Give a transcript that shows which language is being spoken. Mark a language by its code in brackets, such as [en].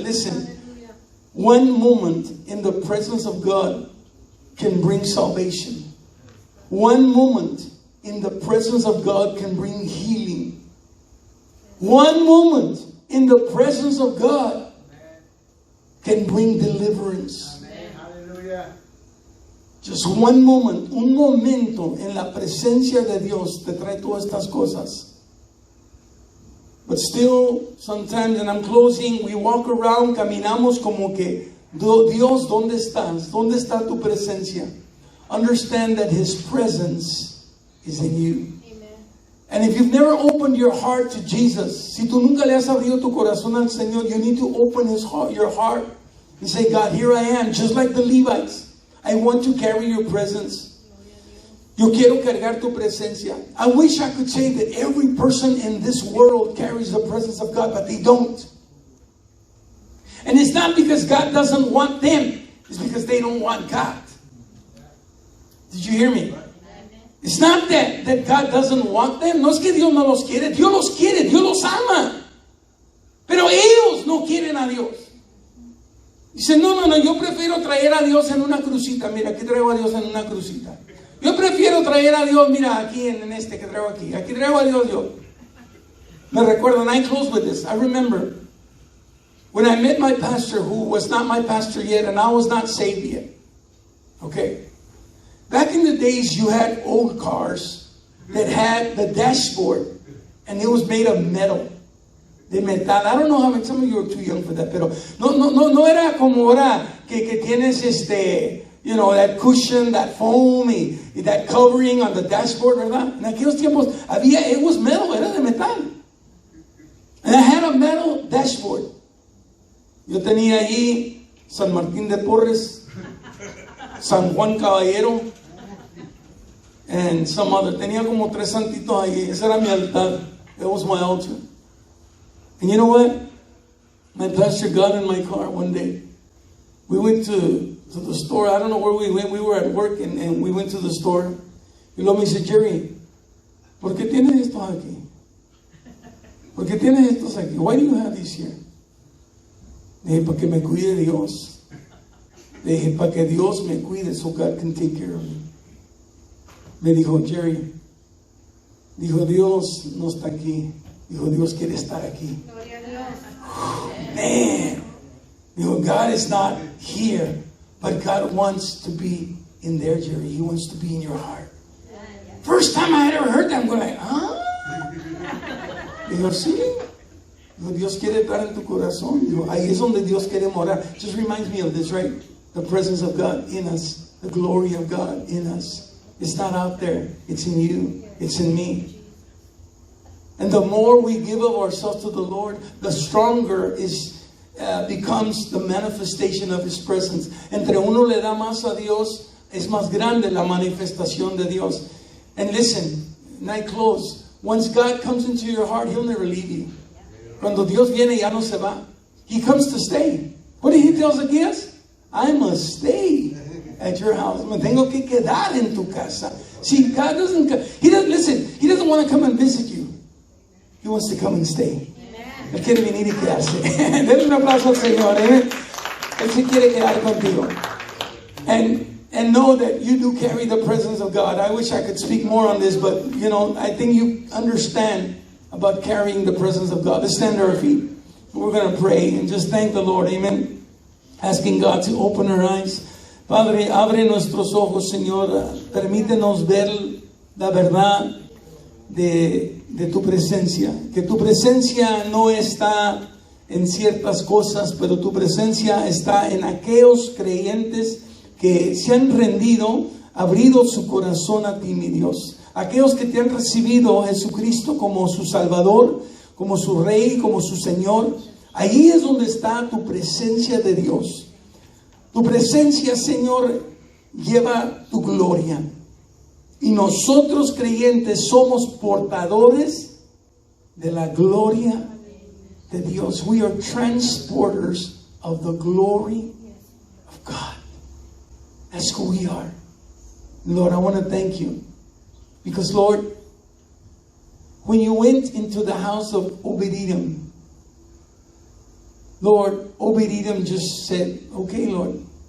[en] Listen, one moment in the presence of God can bring salvation. One moment in the presence of God can bring healing. One moment in the presence of God can bring deliverance. Hallelujah. Just one moment, [es] un momento en la presencia de Dios te trae todas estas cosas. [en] But still, sometimes, and I'm closing, we walk around, [es] caminamos como que, Dios, ¿dónde estás? ¿Dónde está tu presencia? [en] Understand that His presence is in you. Amen. And if you've never opened your heart to Jesus, [es] si tú nunca le has abierto tu corazón al Señor, [en] you need to open your heart and say, God, here I am, just like the Levites. I want to carry your presence. [es] Yo quiero cargar tu presencia. [en] I wish I could say that every person in this world carries the presence of God, but they don't. And it's not because God doesn't want them. It's because they don't want God. Did you hear me? It's not that God doesn't want them. [es] No es que Dios no los quiere. Dios los quiere. Dios los ama. Pero ellos no quieren a Dios. Dicen, no, yo prefiero traer a Dios en una crucita. Mira, aquí traigo a Dios en una crucita. Yo prefiero traer a Dios, mira, aquí en este que traigo aquí. Aquí traigo a Dios yo. Me recuerdo, [en] and I close with this. I remember when I met my pastor, who was not my pastor yet, and I was not saved yet. Okay. Back in the days, you had old cars that had the dashboard, and it was made of metal. [es] De metal. [en] I don't know how many, some of you are too young for that, [es] pero no era como ahora que tienes [en] you know, that cushion, that foam, y that covering on the dashboard, [es] ¿verdad? En aquellos tiempos [en] it was metal, [es] era de metal. [en] And I had a metal dashboard. [es] Yo tenía allí San Martín de Porres, San Juan Caballero, [en] and some other. [es] Tenía como 3 santitos ahí. Ese era mi altar. [en] That was my altar. And you know what? My pastor got in my car one day. We went to the store. I don't know where we went. We were at work and we went to the store. [es] Y luego me dice, Jerry, ¿por qué tienes estos aquí? ¿Por qué tienes estos aquí? [en] Why do you have these here? [es] Le dije, para que me cuide Dios. Le dije, para que Dios me cuide [en] so God can take care of me. [es] Me dijo, Jerry, dijo, Dios no está aquí. Dijo, Dios quiere estar aquí. Gloria a Dios. [en] Man. Dijo, God is not here, but God wants to be in there, Jerry. He wants to be in your heart. First time I had ever heard that, I'm going like, huh? [es] Dijo, sí. Dijo, Dios quiere estar en tu corazón. Dijo, ahí es donde Dios quiere morar. [en] Just reminds me of this, right? The presence of God in us. The glory of God in us. It's not out there. It's in you. It's in me. And the more we give of ourselves to the Lord, the stronger becomes the manifestation of His presence. [es] Entre uno le da más a Dios, es más grande la manifestación de Dios. [en] And listen, and I close. Once God comes into your heart, He'll never leave you. [es] Cuando Dios viene, ya no se va. [en] He comes to stay. What did He tell Zacchaeus? I must stay at your house. [es] Me tengo que quedar en tu casa. [en] See, God doesn't listen, He doesn't want to come and visit you. He wants to come and stay. [es] Él quiere venir y quedarse. Denle un aplauso al Señor. Él se quiere quedar contigo. And know that you do carry the presence of God. I wish I could speak more on this, but you know, I think you understand about carrying the presence of God. Let's stand to our feet. We're going to pray and just thank the Lord. Amen. Asking God to open our eyes. Padre, abre nuestros ojos, Señor. Permítenos ver la verdad. de tu presencia, que tu presencia no está en ciertas cosas, pero tu presencia está en aquellos creyentes que se han rendido, abrido su corazón a ti, mi Dios. Aquellos que te han recibido a Jesucristo como su Salvador, como su Rey, como su Señor. Ahí es donde está tu presencia de Dios. Tu presencia, Señor, lleva tu gloria. Y nosotros creyentes somos portadores de la gloria de Dios. [en] We are transporters of the glory of God. That's who we are. Lord, I want to thank you. Because, Lord, when you went into the house of Obed-Edom, Lord, Obed-Edom just said, okay, Lord.